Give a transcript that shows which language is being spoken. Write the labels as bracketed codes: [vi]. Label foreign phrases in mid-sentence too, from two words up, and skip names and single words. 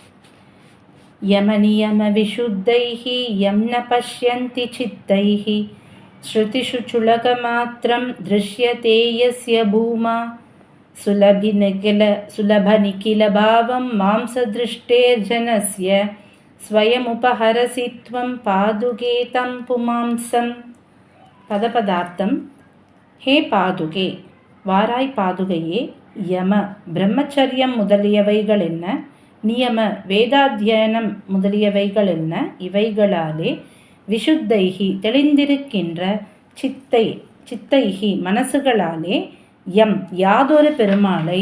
[sa] यमनियमविशुद्धैः यं न पश्यन्ति चित्तैः श्रुतिषु चुलकमात्रं दृश्यते यस्य भूमा सुलभनिखिलभावं मांसदृष्टेर्जनस्य स्वयमुपहरसि त्वं पादुके तं पुमांसं. [ta] பதபதார்த்தம். ஹே பாதுகே, வாராய் பாதுகையே. யம பிரம்மச்சரியம் முதலியவைகள் என்ன, நியம வேதாத்தியனம் முதலியவைகள் என்ன, இவைகளாலே விஷுத்தைகி தெளிந்திருக்கின்ற சித்தைகி மனசுகளாலே யம் யாதொரு பெருமாளை